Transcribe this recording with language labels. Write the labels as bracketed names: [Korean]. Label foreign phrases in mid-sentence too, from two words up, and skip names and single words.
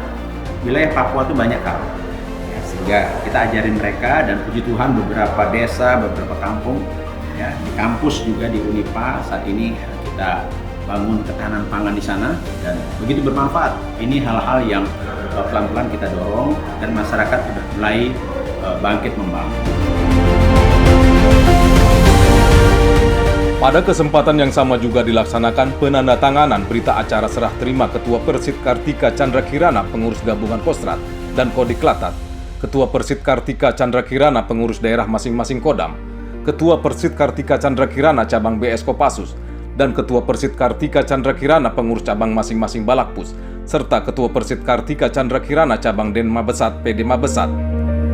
[Indonesian] Wilayah Papua itu banyak karang, ya, sehingga kita ajarin mereka, dan puji Tuhan beberapa desa, beberapa kampung, ya, di kampus juga di Unipa saat ini kita bangun ketahanan pangan di sana, dan begitu bermanfaat. Ini hal-hal yang pelan-pelan kita dorong, dan masyarakat sudah mulai bangkit membangun. Pada kesempatan yang sama juga dilaksanakan penandatanganan berita acara serah terima Ketua Persit Kartika Chandra Kirana pengurus gabungan Kostrad dan Kodiklatat, Ketua Persit Kartika Chandra Kirana pengurus daerah masing-masing Kodam, Ketua Persit Kartika Chandra Kirana cabang BS Kopassus, dan Ketua Persit Kartika Chandra Kirana pengurus cabang masing-masing Balakpus, serta Ketua Persit Kartika Chandra Kirana cabang Den Mabesat PD Mabesat.